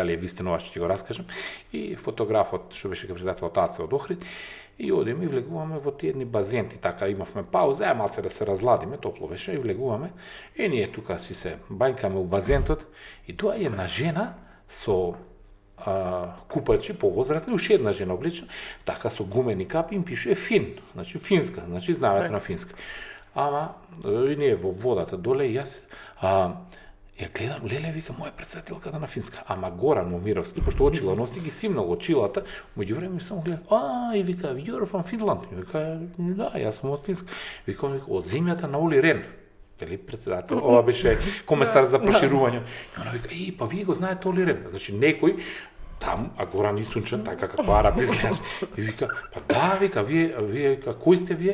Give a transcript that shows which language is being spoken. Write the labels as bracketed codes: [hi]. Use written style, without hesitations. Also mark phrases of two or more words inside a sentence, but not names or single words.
[mk] е вистина ова што ќе го раскажам, и фотографот што беше председателот Аце од Охрид, и одиме и влегуваме во тие едни базенти, така имавме пауза, малце да се разладиме, топло беше, и влегуваме, и ние тука си се бајкаме у базентот, и тоа е една жена со купачи повозрастни, уште една жена облечена, така со гумени капи, им пише фин, значи финска, значи знаеме на финска. Ама и ние во водата доле, и јас ја гледам, леле, вика, моја председателката на Финска. Ама Горан Момировски, пошто очила носи, ги симнал очилата, меѓувреме само гледам, и вика, [en] you're from Finland. [mk] И вика, да, јас сум од Финска. Вика, од земјата на Оли Рен. Дали председател, ова беше комесар за проширување. И она вика, па вие го знаете Оли Рен. Значи некој там, а Горан Исунчен, така како араб изгледаш. И вика, па да, вика, вие, кој сте вие?